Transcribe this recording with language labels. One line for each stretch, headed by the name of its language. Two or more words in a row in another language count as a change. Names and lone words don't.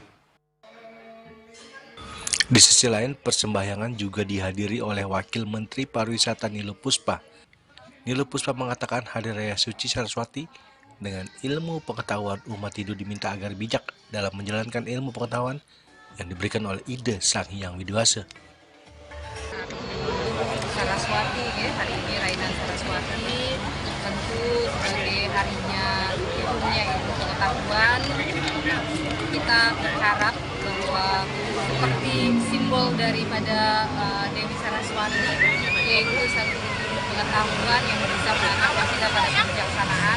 Indonesian: Di sisi lain, persembahyangan juga dihadiri oleh Wakil Menteri Pariwisata Niluh Puspa. Niluh Puspa mengatakan Hari Raya Suci Saraswati dengan ilmu pengetahuan umat Hindu diminta agar bijak dalam menjalankan ilmu pengetahuan yang diberikan oleh Ida Sang Hyang Widiwasa. Saraswati, hari ini Rainan Saraswati tentu sebagai harinya turunnya ilmu pengetahuan, kita berharap bahwa seperti simbol daripada Dewi Saraswati, yaitu satu pengetahuan yang bisa mengantarkan kita pada kebijaksanaan.